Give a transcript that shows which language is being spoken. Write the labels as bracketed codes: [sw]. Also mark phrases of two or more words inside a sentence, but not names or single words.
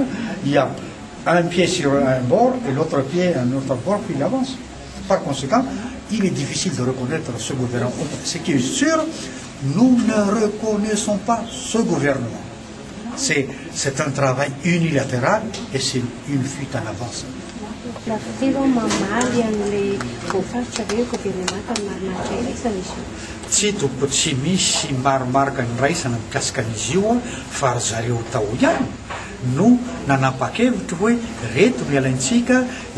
[fr] Il y a un pied sur un bord et l'autre pied à un autre bord, puis il avance. Par conséquent, il est difficile de reconnaître ce gouvernement. Ce qui est sûr, nous ne reconnaissons pas ce gouvernement. C'est un travail unilatéral et c'est une fuite en avance. [mg] Tsy toko tsy misy marimarika ny raisana mikasika an'izy io fa ry zareo tao ihany no nanapa-kevitra hoe reto ny alaintsika, reto